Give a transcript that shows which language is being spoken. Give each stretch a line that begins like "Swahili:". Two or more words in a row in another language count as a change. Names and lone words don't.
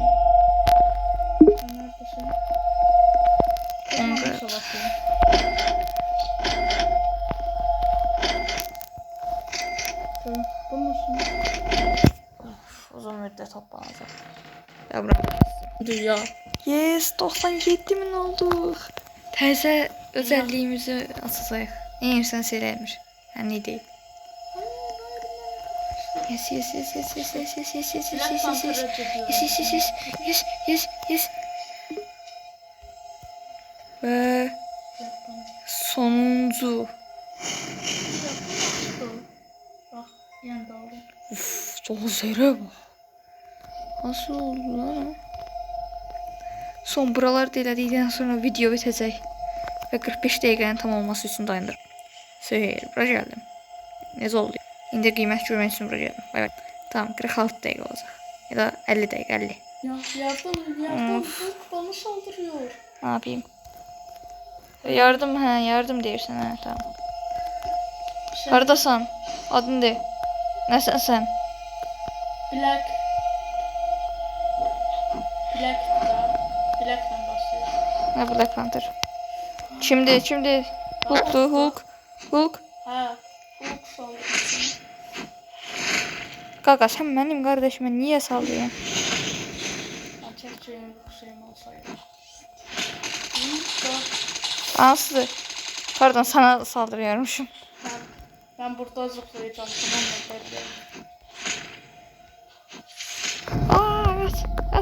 Turkish: Sen neredesin? Tamam, Evet. savaşıyorum. Tamam, bu musun? Of, uzun müddet toplanacak. Ya bırak. Dünya. Yes, 97.000 olduk.
Azerbaijani: Təzə özəlliyimizi açacağıq. Neyirsən seləymiş. Hə, ne deyil.
English: Yes, yes, yes, yes, yes, yes, yes, yes, yes, yes, yes, yes, yes, yes, yes, yes, yes, yes, yes.
Azerbaijani: Və sonuncu.
Turkish: Bak, yan daldım. Uf, dozere bak. Nasıl oldu lan o?
Azerbaijani: Son buraları da elədikdən sonra video bitəcək. Və 45 dəqiqənin tam olması üçün dayandır. Seyir, bura gəldim. Necə oldu? İndi qiymət görmək üçün bura gəldim.
Turkish: Bay bay. Tamam, 46 dəqiqə olacaq. Ya da 50 dəqiqə, 50. Ya yardım. Hulk bana saldırıyor. Ne yapayım? Yardım,
Azerbaijani: hə, yardım deyirsən, hə, tamam. Şey, Haradasan? Adın de. Nəsən sən?
Turkish: Black Black'tan başlıyor.
Azerbaijani: Hə, Black Panther. Kimdir?
Turkish: Hulk'dur, Hulk. Ha, Hulk saldırıyor.
Azerbaijani: Qaqa, sən mənim qardaşıma niyə sallıyorsun?
Turkish: Ben çekeceğim bir şeyim olsaydı.
Azerbaijani: Hansıdır?
Turkish: Pardon, sana saldırıyormuşum. Ben burada zıplayacağım. Tamam mı? Bekle. Aa, evet. Evet.